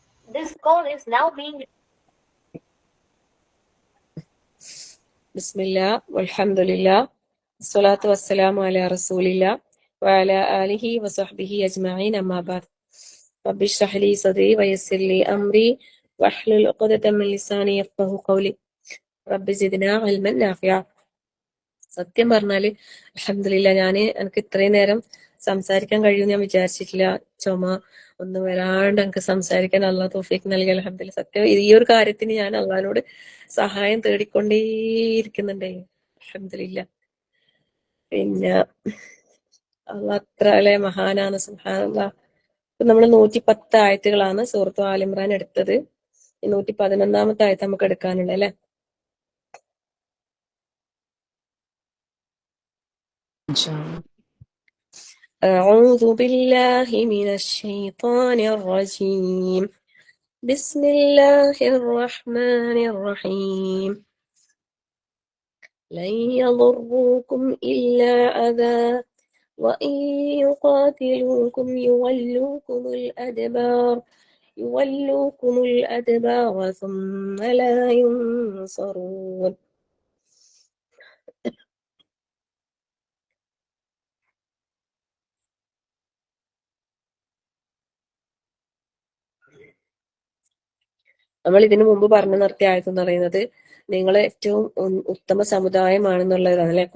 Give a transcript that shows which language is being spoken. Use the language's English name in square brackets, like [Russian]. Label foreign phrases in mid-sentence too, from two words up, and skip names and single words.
[English] This call is now being. [Arabic] بسم الله، والحمد لله، الصلاة والسلام على رسول الله، وعلى آله وصحبه أجمعين، أما بعد. رب اشرح لي صدري ويسر لي أمري واحلل عقدة من لساني يفقهوا قولي. رب زدنا علما نافعا. [Malayalam] സത്യം പറഞ്ഞാല് അൽഹംദുലില്ലാ, എനിക്ക് ഇത്രയും നേരം സംസാരിക്കാൻ കഴിയുമെന്ന് ഞാൻ വിചാരിച്ചിട്ടില്ല. ചുമ ഒന്നും വരാണ്ട് എനിക്ക് സംസാരിക്കാൻ അള്ളാഹ് തൗഫീഖ് നൽകി. അൽഹംദുലില്ലാ. സത്യം ഈ ഒരു കാര്യത്തിന് ഞാൻ അള്ളാഹിനോട് സഹായം തേടിക്കൊണ്ടേയിരിക്കുന്നുണ്ടേ. അൽഹംദുലില്ലാ. പിന്നെ അള്ളാഹ് അത്ര അല്ലെ മഹാനാണ്. സുബ്ഹാനല്ലാഹ്. ഇപ്പൊ നമ്മള് 110 ആയത്തുകളാണ് സൂറത്ത് ആൽ ഇമ്രാൻ എടുത്തത്. 111-ാമത്തെ ആയത്ത് നമുക്ക് എടുക്കാനുണ്ട് അല്ലെ. [Arabic] أعوذ بالله من الشيطان الرجيم. بسم الله الرحمن الرحيم. لن يضروكم إلا أذى وإن يقاتلوكم يولوكم الأدبار ثم لا ينصرون. [Malayalam] നമ്മൾ ഇതിനു മുമ്പ് പറഞ്ഞു നിർത്തിയ ആയതെന്ന് പറയുന്നത് നിങ്ങൾ ഏറ്റവും ഉത്തമ സമുദായമാണെന്നുള്ളതാണ് അല്ലെ.